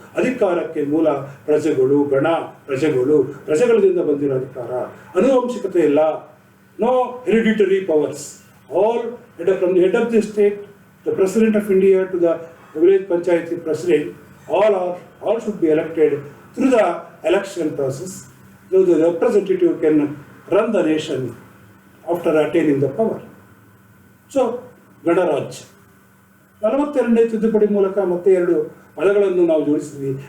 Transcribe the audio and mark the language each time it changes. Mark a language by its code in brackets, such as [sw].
[kn] ಅಧಿಕಾರಕ್ಕೆ ಮೂಲ ಪ್ರಜೆಗಳು, ಗಣ ಪ್ರಜೆಗಳು, ಪ್ರಜೆಗಳಿಂದ ಬಂದಿರೋ ಅಧಿಕಾರ. ಅನುವಂಶಿಕತೆ ಇಲ್ಲ, [en] No hereditary powers. All from the head of the state, the president of India to the village panchayat president, all should be elected through the election process, though the representative can run the nation after attaining the power. [kn] So ಗಣರಾಜ್ಯ 42ನೇ ತಿದ್ದುಪಡಿ ಮೂಲಕ ಮತ್ತೆ 2 ಪದಗಳನ್ನು ನಾವು ಜೋಡಿಸಿದ್ವಿ.